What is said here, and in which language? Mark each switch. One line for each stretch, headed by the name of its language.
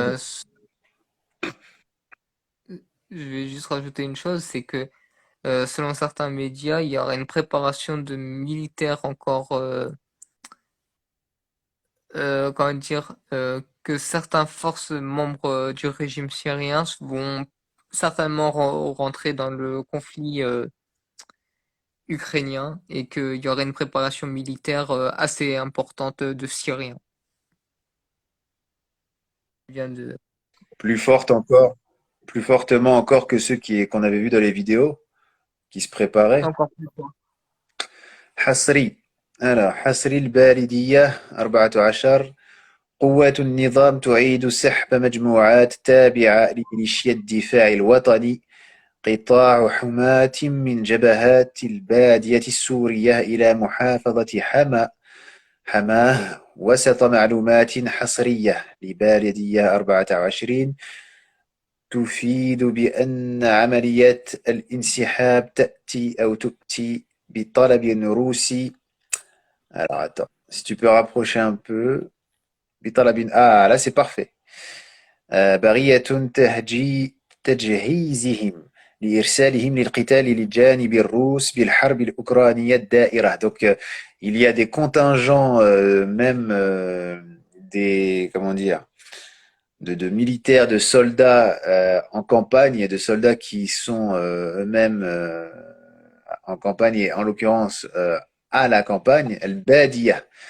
French: Euh, s- je vais juste rajouter une chose, c'est que selon certains médias, il y aura une préparation de militaires encore, comment dire, que certaines forces membres du régime syrien vont certainement rentrer dans le conflit ukrainien et qu'il y aurait une préparation militaire assez importante de Syriens. Vient de... plus forte encore, plus fortement encore que ceux qu'on avait vus dans les vidéos, qui se préparaient. Encore plus fort.
Arabic: حصري حصري البالدية 14 قوات النظام تعيد سحب مجموعات تابعة لميليشيا الدفاع الوطني قطاع حماة من جبهات البادية السورية إلى محافظة حماه وسط معلومات حصرية لبالدية 24 تفيد بأن عملية الانسحاب تأتي أو تؤتي بطلب روسي.
French: Alors attends, si tu peux rapprocher un peu.
Arabic: بطلب
French: là c'est parfait.
Arabic: برية تجهيزهم لإرسالهم للقتال للجانب الروس بالحرب الأوكرانية الدائرة.
French: Donc il y a des contingents même des comment dire de militaires, de soldats en campagne et de soldats qui sont eux-mêmes en campagne et en l'occurrence à la campagne, al-Badia.